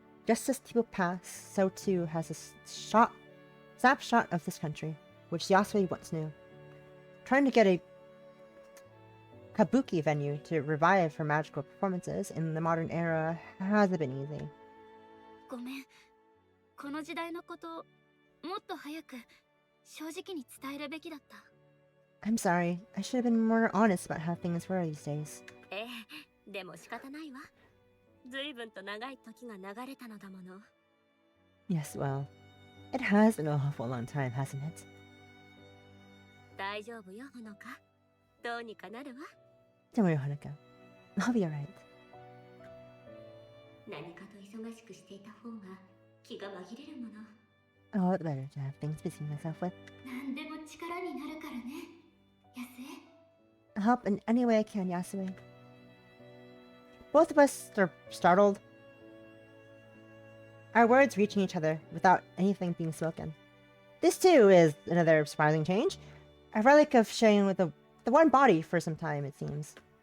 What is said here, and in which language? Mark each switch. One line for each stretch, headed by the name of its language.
English: Just as people pass, so too has a snapshot of this country, which Yasui once knew. Trying to get a kabuki venue to revive her magical performances in the modern era hasn't been easy.
Japanese: ごめん。この時代のこと、もっと早く正直に伝えるべきだった。
English: I'm sorry, I should have been more honest about how things were these days.
Japanese: ええ、でも仕方ないわ。随分と長い時が流れたのだもの。
English: Yes, well, it has been an awful long time, hasn't it?
Japanese: 大丈夫よ、ほのか。どうにかなるわ。
English: Don't worry, Honoka. I'll be alright.
Japanese: 何かと忙しくしていた方が気が紛れるもの。
English: Oh, it's better to have things busy myself with.
Japanese: 何でも力になるからね。安江。
English: I'll help in any way I can, Yasui. Both of us are startled. Our words reaching each other without anything being spoken. This too is another surprising change. A relic of sharing with the one body for some time, it seems.